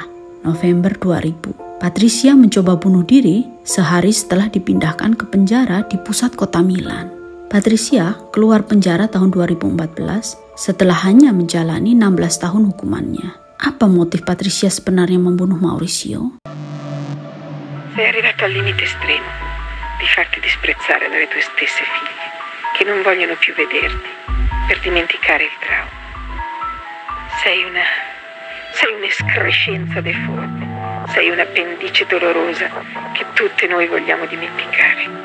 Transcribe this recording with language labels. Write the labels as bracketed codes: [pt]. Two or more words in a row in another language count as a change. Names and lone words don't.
[id] November 2000, Patricia mencoba bunuh diri sehari setelah dipindahkan ke penjara di pusat kota Milan. Patricia keluar penjara tahun 2014 setelah hanya menjalani 16 tahun hukumannya. Apa motif Patricia sebenarnya membunuh Maurizio? [it] Sei arrivato al limite estremo di farti disprezzare dalle tue stesse figlie, che non vogliono più vederti, per dimenticare il trauma. Sei un'escrescenza deforme, sei una pendice dolorosa che tutte noi vogliamo dimenticare.